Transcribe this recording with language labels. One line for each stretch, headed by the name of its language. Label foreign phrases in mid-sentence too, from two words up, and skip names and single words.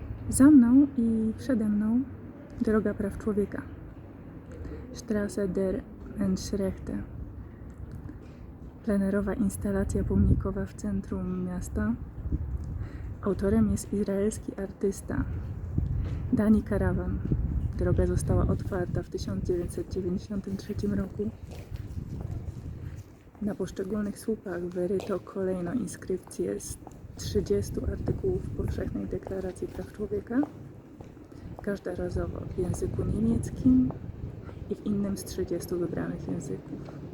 Polish: Za mną i przede mną droga praw człowieka.
German: Straße der Menschenrechte.
Polish: Plenerowa instalacja pomnikowa w centrum miasta. Autorem jest izraelski artysta Dani Karawan. Droga została otwarta w 1993 roku. Na poszczególnych słupach wyryto kolejno inskrypcje z 30 artykułów Powszechnej Deklaracji Praw Człowieka, każdorazowo w języku niemieckim i w innym z 30 wybranych języków.